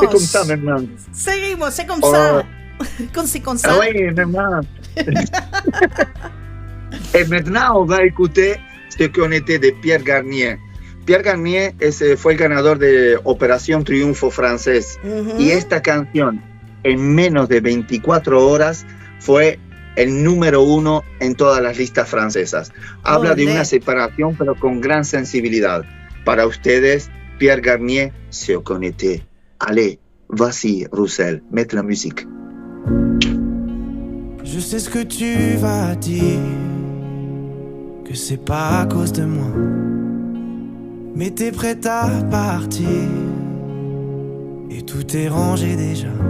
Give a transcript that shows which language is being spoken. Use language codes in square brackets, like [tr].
[fr] C'est comme ça maintenant. [es] Seguimos, [fr] c'est comme ça. Comme ça. Ah oui, maintenant. Et maintenant, on va écouter ce qu'on était de Pierre Garnier. [es] Pierre Garnier fue el ganador de Operación Triunfo francés. Y esta canción, en menos de 24 horas, fue el número 1 en todas las listas francesas. Habla de una separación, pero con gran sensibilidad. Para ustedes, Pierre Garnier, Se Connecté. [fr] Allez, vas-y, Roussel, mets la musique. Je sais ce que tu vas dire, que c'est pas à cause de moi, mais t'es prête à partir, et tout est rangé déjà.